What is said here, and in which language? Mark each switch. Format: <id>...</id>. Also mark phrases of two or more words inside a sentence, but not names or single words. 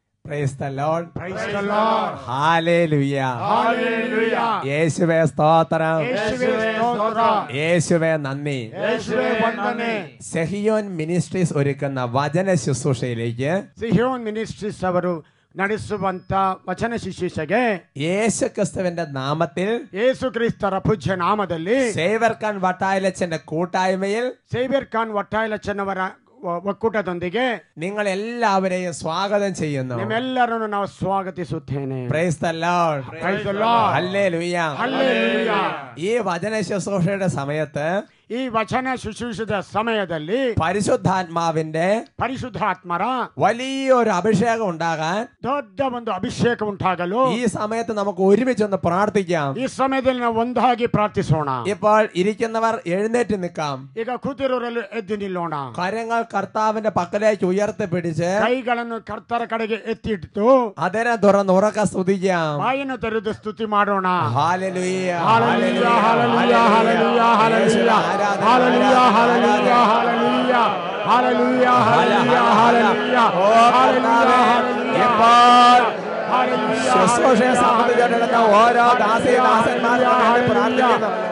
<en>Praise the Lord. Praise the Lord. Hallelujah. Hallelujah.</en> <ml>യേശുവേ സ്തോത്രം. യേശുവേ സ്തോത്രം. യേശുവേ നന്ദി. യേശുവേ വന്ദനം. സെഹിയോൻ മിനിസ്ട്രീസ് ഒരുക്കുന്ന വചന ശുശ്രൂഷയിലേക്ക്</ml> <kn>സിഹിയോൻ മിനിസ്ട്രീസ് ಅವರು ನಡೆಸುವಂತ ವಚನ ಶುಶ್ರೂಷೆಗೆ</kn> <ml>യേശുക്രിസ്തുവിന്റെ നാമത്തിൽ</ml> <kn>ಯೇಸುಕ್ರಿಸ್ತರ ಪೂಜ್ಯ ನಾಮದಲ್ಲಿ</kn> <ml>സേവ്യർ ഖാൻ വട്ടായിലച്ചന്റെ കൂട്ടായ്മയിൽ</ml> <kn>ಸೇವ್ಯರ್ ಖಾನ್ ವಟ್ಟಾಯಲಚ್ಚನವರ ಒಕ್ಕೂಟದೊಂದಿಗೆ</kn> <ml>നിങ്ങൾ എല്ലാവരെയും സ്വാഗതം ചെയ്യുന്നു.</ml> <kn>ನಿಮ್ಮೆಲ್ಲರನ್ನು ನಾವು ಸ್ವಾಗತಿಸುತ್ತೇನೆ.</kn> <en>Praise the Lord. Praise the Lord. Hallelujah. Hallelujah.</en> <ml>ഈ വചന ശുശ്രൂഷയുടെ സമയത്ത്</ml> <kn>ಈ ವಚನ ಶುಶ್ರೂಷದ ಸಮಯದಲ್ಲಿ</kn> <ml>പരിശുദ്ധാത്മാവിന്റെ</ml> <kn>ಪರಿಶುದ್ಧಾತ್ಮರ</kn> <ml>വലിയൊരു അഭിഷേകം ഉണ്ടാകാൻ</ml> <kn>ದೊಡ್ಡ ಒಂದು ಅಭಿಷೇಕ ಉಂಟಾಗಲು</kn> <ml>ഈ സമയത്ത് നമുക്ക് ഒരുമിച്ചൊന്ന് പ്രാർത്ഥിക്കാം.</ml> <kn>ಈ ಸಮಯದಲ್ಲಿ ನಾವು ಒಂದಾಗಿ ಪ್ರಾರ್ಥಿಸೋಣ.</kn> <ml>ഇപ്പോൾ ഇരിക്കുന്നവർ എഴുന്നേറ്റ് നിൽക്കാം.</ml> <kn>ಈಗ ಕೂತಿರೋರೆಲ್ಲ ಎದ್ದು ನಿಲ್ಲೋಣ.</kn> <ml>കരങ്ങൾ കർത്താവിന്റെ പക്കലേക്ക് ഉയർത്തി പിടിച്ച്</ml> <kn>ಕೈಗಳನ್ನು ಕರ್ತರ ಕಡೆಗೆ ಎತ್ತಿಟ್ಟು</kn> <ml>അതിനെ തുറന്ന് ഉറക്ക സ്തുതിക്കാം.</ml> <kn>ಬಾಯನ್ನು ತೆರೆದು ಸ್ತುತಿ ಮಾಡೋಣ.</kn> <ml>ഹല്ലേലൂയ ഹല്ലേലൂയ ഹല്ലേലൂയ ഹല്ലേലൂയ ഹല്ലേലൂയ ഹല്ലേലൂയ ഹല്ലേലൂയ ഹല്ലേലൂയ ഹല്ലേലൂയ ശുശ്രൂഷയെ സംബന്ധിച്ചിടത്തോളം ഓരോ ദാസന്മാർക്കും പ്രാർത്ഥിക്കുന്നു.</ml>